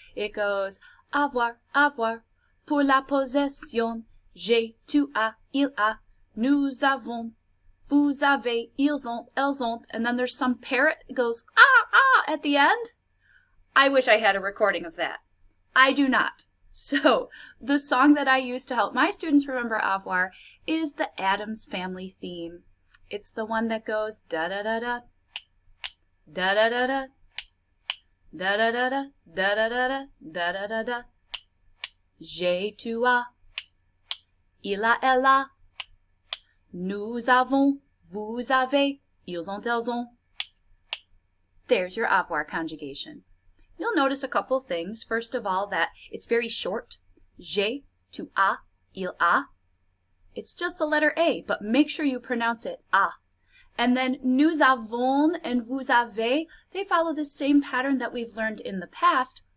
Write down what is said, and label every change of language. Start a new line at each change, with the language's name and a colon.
English: It goes,
French: avoir, avoir, pour la possession, j'ai, tu as, il a, nous avons, vous avez, ils ont, elles ont,
English: and then there's some parrot that goes, ah, ah, at the end. I wish I had a recording of that. I do not. So, the song that I use to help my students remember avoir is the Addams Family theme. It's the one that goes da-da-da-da, da-da-da-da, da-da-da-da, da-da-da-da, da-da-da-da.
French: J'ai, tu as, il a, elle a, nous avons, vous avez, ils ont, elles ont.
English: There's your avoir conjugation. You'll notice a couple things. First of all, that it's very short.
French: J'ai, tu as, il a.
English: It's just the letter A, but make sure you pronounce it a. And then nous avons and vous avez, they follow the same pattern that we've learned in the past.